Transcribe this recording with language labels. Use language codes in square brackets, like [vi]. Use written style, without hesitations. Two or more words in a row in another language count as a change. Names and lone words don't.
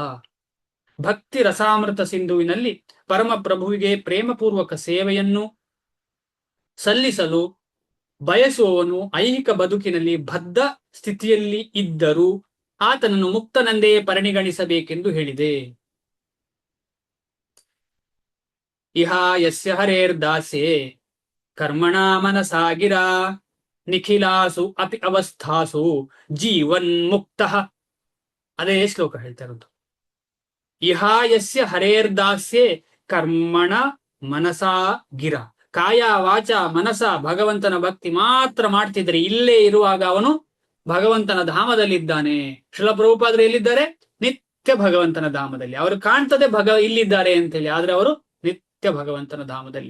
[kn] ಭಕ್ತಿ ರಸಾಮೃತ ಸಿಂಧುವಿನಲ್ಲಿ ಪರಮ ಪ್ರಭುವಿಗೆ ಪ್ರೇಮಪೂರ್ವಕ ಸೇವೆಯನ್ನು ಸಲ್ಲಿಸಲು ಬಯಸುವವನು ಐಹಿಕ ಬದುಕಿನಲ್ಲಿ ಬದ್ಧ ಸ್ಥಿತಿಯಲ್ಲಿ ಇದ್ದರೂ ಆತನನ್ನು ಮುಕ್ತನೆಂದೇ ಪರಿಗಣಿಸಬೇಕೆಂದು ಹೇಳಿದೆ. [sa] ಇಹ ಯಸ್ಯ ಹರೇರ್ದಾಸೆ ಕರ್ಮಣ ಮನಸಾ ಗಿರಾ ನಿಖಿಲಾಸು ಅಪಿ ಅವಸ್ಥಾಸು ಜೀವನ್ ಮುಕ್ತ. [kn] ಅದೇ ಶ್ಲೋಕ ಹೇಳ್ತಾ ಇರೋದು. [sa] ಇಹ ಯಸ್ಯ ಹರೇರ್ದಾಸ್ಯೆ ಕರ್ಮಣ ಮನಸಾ ಗಿರ. ಕಾಯ ವಾಚ ಮನಸ [kn] ಭಗವಂತನ ಭಕ್ತಿ ಮಾತ್ರ ಮಾಡ್ತಿದ್ರೆ ಇಲ್ಲೇ ಇರುವಾಗ ಅವನು ಭಗವಂತನ ಧಾಮದಲ್ಲಿದ್ದಾನೆ. ಶ್ರೀಲ ಪ್ರಭುಪಾದರು ಎಲ್ಲಿದ್ದಾರೆ? ನಿತ್ಯ ಭಗವಂತನ ಧಾಮದಲ್ಲಿ. ಅವರು ಕಾಣ್ತದೆ ಇಲ್ಲಿದ್ದಾರೆ ಅಂತೇಳಿ, ಆದ್ರೆ ಅವರು ನಿತ್ಯ ಭಗವಂತನ ಧಾಮದಲ್ಲಿ.